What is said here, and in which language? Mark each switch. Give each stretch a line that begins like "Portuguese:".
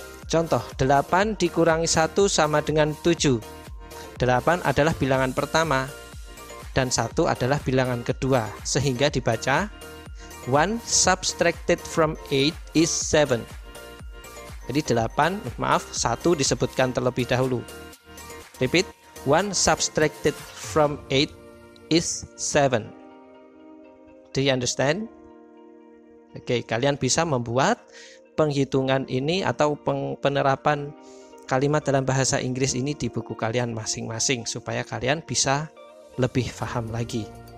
Indonesian: Contoh, 8 dikurangi 1 sama dengan 7. 8 adalah bilangan pertama dan 1 adalah bilangan kedua, sehingga dibaca
English: 1 subtracted from 8 is 7.
Indonesian: Jadi 1 disebutkan terlebih dahulu.
English: Repeat, 1 subtracted from 8 is 7. Do you understand?
Indonesian: Oke, kalian bisa membuat penghitungan ini atau penerapan kalimat dalam bahasa Inggris ini di buku kalian masing-masing supaya kalian bisa lebih paham lagi.